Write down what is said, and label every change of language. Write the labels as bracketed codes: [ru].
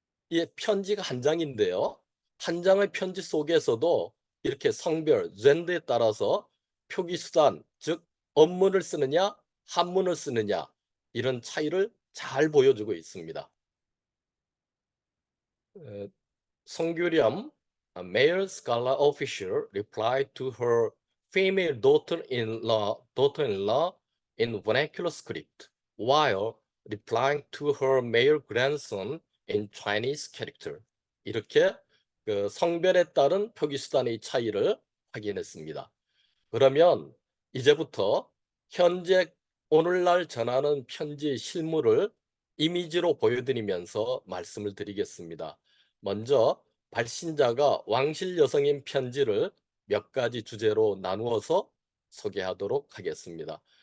[ko] 이 편지가 한 장인데요. 한 장의 편지 속에서도 이렇게 성별, 젠더에 따라서 표기수단, 즉 언문을 쓰느냐, 한문을 쓰느냐 이런 차이를 잘 보여주고 있습니다. [en] 송규렴, a male scholar official, replied to her female daughter-in-law in vernacular script, while replying to her male grandson in Chinese character. [ko] 이렇게 그 성별에 따른 표기수단의 차이를 확인했습니다. 그러면 이제부터 현재 오늘날 전하는 편지의 실물을 이미지로 보여드리면서 말씀을 드리겠습니다. 먼저 발신자가 왕실 여성인 편지를 몇 가지 주제로 나누어서 소개하도록 하겠습니다.